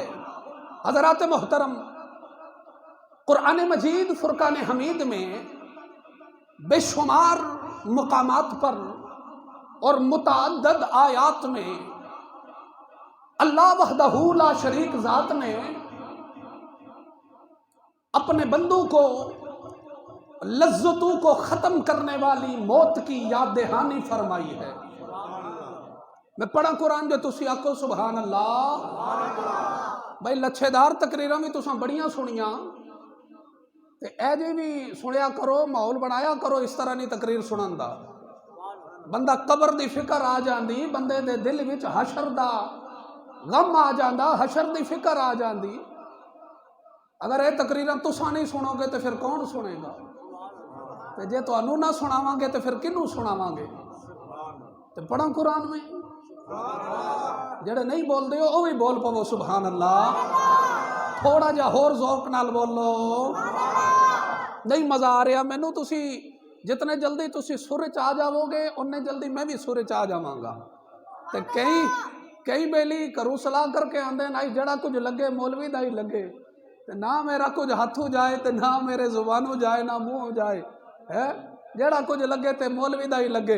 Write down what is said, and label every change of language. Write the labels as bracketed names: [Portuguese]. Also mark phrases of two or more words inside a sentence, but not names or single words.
[Urdu] حضرات محترم، قرآن مجید فرقان حمید میں بے شمار مقامات پر اور متعدد آیات میں اللہ وحدہ لا شریک ذات نے اپنے بندوں کو لذتوں کو ختم کرنے والی موت کی یاد دہانی فرمائی ہے۔ [Punjabi] میں پڑھا قرآن جو تسی آکو سبحان اللہ۔ بھائی لچھے دار تقریراں بھی تساں بڑیاں سنیاں تے اے جی بھی سنیا کرو، ماحول بنایا کرو، اس طرح نہیں تقریر سنن دا۔ بندہ قبر دی فکر آ جاندی، بندے دے دل وچ حشر دا غم آ جاندا، حشر دی فکر آ جاندی۔ اگر اے تقریراں تساں نہیں سنو گے تو پھر کون سنے گا؟ تے جے تانوں نہ سناواں گے تو پھر کنوں سناواں گے؟ تے پڑھا قرآن میں، جڑے نہیں بول دے وہ بھی بول پو سبحان اللہ۔ تھوڑا جا ہور ذوق نال بولو۔ نہیں مزہ آ رہا مینوں، تسی جتنے جلدی تسی سر چ آ جاؤ گے اتنے جلدی میں بھی سر چ آ جاواں گا۔ تے کئی بیلی کروں صلاح کر کے آندے نائی جڑا کچھ لگے مولوی دا ہی لگے، تے نہ میرا کچھ ہاتھوں جائے تے نہ میرے زبانوں جائے نہ منہ جائے، ہے جڑا کچھ لگے تے مولوی دا ہی لگے۔